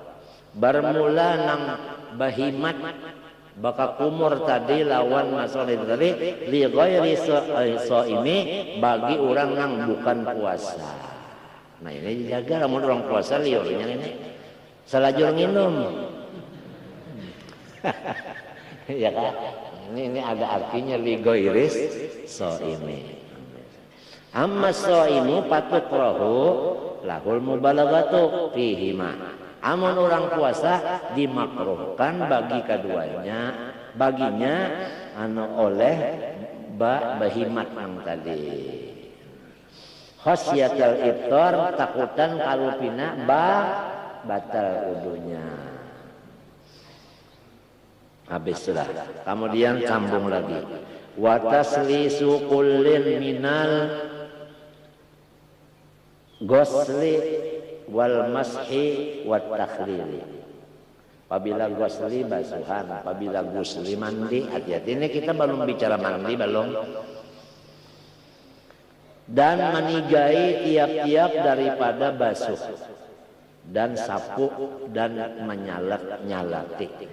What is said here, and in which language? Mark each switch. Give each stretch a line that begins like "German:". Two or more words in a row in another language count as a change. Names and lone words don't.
Banjar: Bermula nang bahimat baka kumur tadi lawan masalah tadi
Arabic: لغير الصائم,
Banjar: bagi orang yang bukan puasa. Nah ini dijaga, lamun orang puasa liurnya ini salajur minum. Ya kan? Ini ada artinya
Arabic: لغير الصائم. أما الصائم فتكره له المبالغة فيهما.
Banjar: Amun orang puasa dimakruhkan bagi keduanya, baginya oleh bahimat yang tadi.
Arabic: خشية الإفطار,
Banjar: takutan kalupina batal wudunya. Habis sudah. Kemudian sambung lagi.
Arabic: وتثليث كل من الغسل والمسح والتخليل.
Banjar: Apabila ghusli basuhan, apabila ghusli mandi, hati-hati ini kita belum bicara mandi belum. Dan menigai tiap-tiap daripada basuh dan sapu dan menyalak-nyalati.